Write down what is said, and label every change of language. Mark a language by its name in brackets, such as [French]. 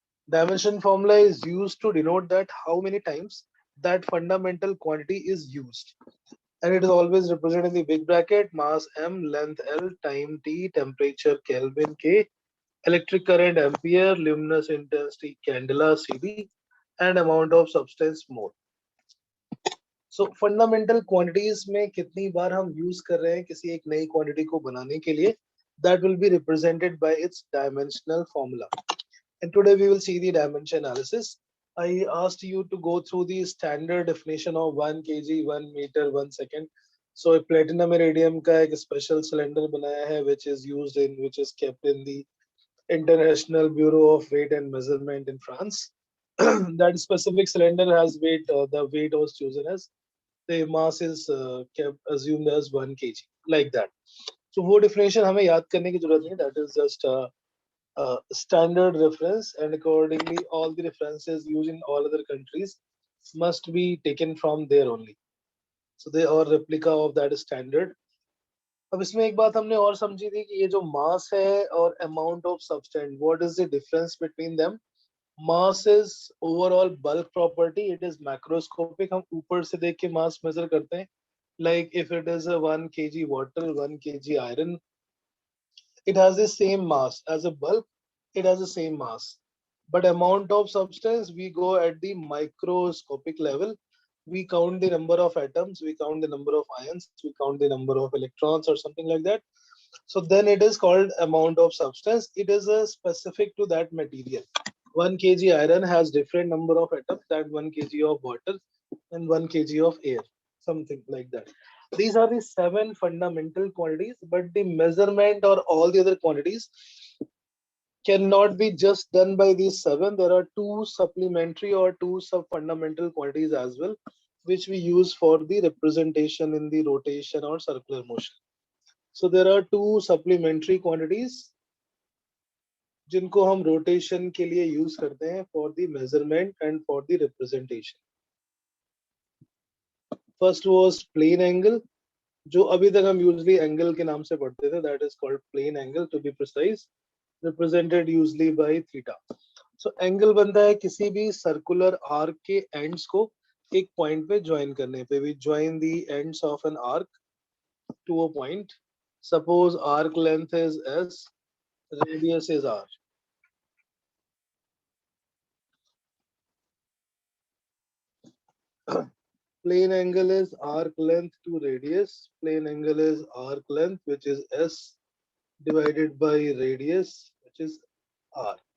[English] Dimension formula is used to denote that how many times that fundamental quantity is used. And it is always represented in the big bracket: mass m, length L, time T, temperature Kelvin K, electric current ampere, luminous intensity candela CD, and amount of substance mole. [Hindi] So fundamental quantities में कितनी बार हम use कर रहे हैं किसी एक नई quantity को बनाने के लिए, [English] that will be represented by its dimensional formula. And today we will see the dimension analysis. I asked you to go through the standard definition of 1 kg, 1 meter, 1 second. So a platinum iridium [Hindi] का एक special cylinder बनाया है [English] which is kept in the International Bureau of Weight and Measurement in France. That specific cylinder has weight. The weight was chosen as, the mass is kept assumed as 1 kg, like that. [Hindi] So वो definition हमें याद करने की जरूरत नहीं. [English] That is just a standard reference, and accordingly all the references used in all other countries must be taken from there only. So they are replica of that standard. [Hindi] अब इसमें एक बात हमने और समझी थी कि ये जो मास है और amount of substance, [English] What is the difference between them. Mass is overall bulk property, it is macroscopic. [Hindi] हम ऊपर से देख के मास मेजर करते हैं. [English] Like if it is a 1 kg water, 1 kg iron, it has the same mass as a bulk, it has the same mass. But amount of substance, we go at the microscopic level. We count the number of atoms, we count the number of ions, we count the number of electrons or something like that. So then it is called amount of substance. It is a specific to that material. 1 kg iron has different number of atoms than 1 kg of water and 1 kg of air, something like that. These are the 7 fundamental quantities, but the measurement or all the other quantities cannot be just done by these 7. There are 2 supplementary or 2 sub-fundamental quantities as well, which we use for the representation in the rotation or circular motion. So there are 2 supplementary quantities [Hindi] जिनको हम rotation के लिए use करते हैं [English] for the measurement and for the representation. First was plane angle, [Hindi] जो अभी तक हम usually angle के नाम से पढ़ते थे. [English] That is called plane angle, to be precise, represented usually by theta. [Hindi] So angle बनता है किसी भी circular arc के ends को एक point पे join करने पे. [English] We join the ends of an arc to a point. Suppose arc length is S, radius is R. Plane angle is arc length to radius. Plane angle is arc length, which is S, divided by radius, which is R.